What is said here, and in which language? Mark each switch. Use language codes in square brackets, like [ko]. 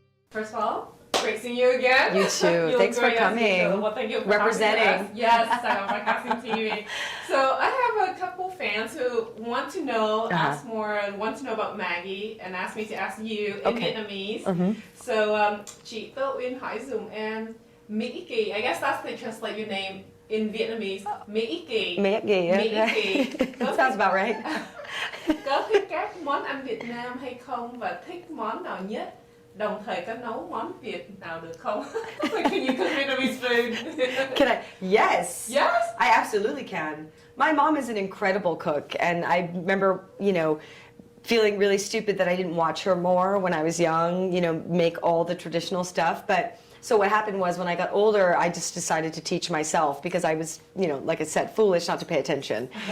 [en] First of all, great seeing you again. You too. Thanks for coming. Well, thank you for representing. Yes, on Casting TV. So I have a couple fans who want to know, ask more, want to know about Maggie, and ask me to ask you in Vietnamese. [vi] So chị Tô Uyên hỏi dùm em Mỹ Kỳ. [en] I guess that's they translate your name in Vietnamese. [vi] Mỹ Kỳ. Mỹ Kỳ. Mỹ Kỳ. [en] That sounds about right. [vi] Có thích các món ăn Việt Nam hay không và thích món nào nhất? Đồng thời có nấu món Việt nào được không? [en] Can you cook Vietnamese food? Can I? Yes. Yes? I absolutely can. My mom is an incredible cook, and I remember, feeling really stupid that I didn't watch her more when I was young, make all the traditional stuff. But so what happened was when I got older, I just decided to teach myself because I was, like I said, foolish not to pay attention.